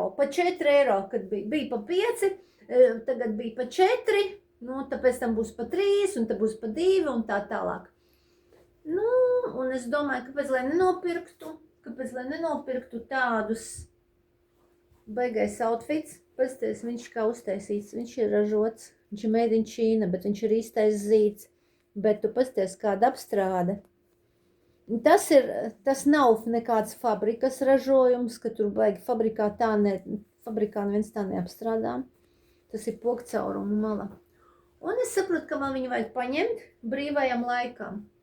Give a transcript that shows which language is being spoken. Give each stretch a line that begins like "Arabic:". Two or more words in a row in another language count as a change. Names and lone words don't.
Latvian: Pa 4 eiro, kad bija pa 5, tagad bija pa 4, tāpēc tam būs pa 3, un tad būs pa 2, un tā tālāk. Un es domāju, kāpēc lai nenopirktu tādus baigais outfits. Pasties, viņš kā uztaisīts, viņš ir ražots. Viņš ir
English: made in China,
Latvian: bet viņš ir īstais zīds. Bet tu pasties, kāda apstrāde. Tas nav nekāds fabrikas ražojums, ka tur baigi fabrikā neviens tā neapstrādā. Tas ir pokcaurumu mala. Un es saprotu, ka man viņu vajag paņemt brīvajam laikam.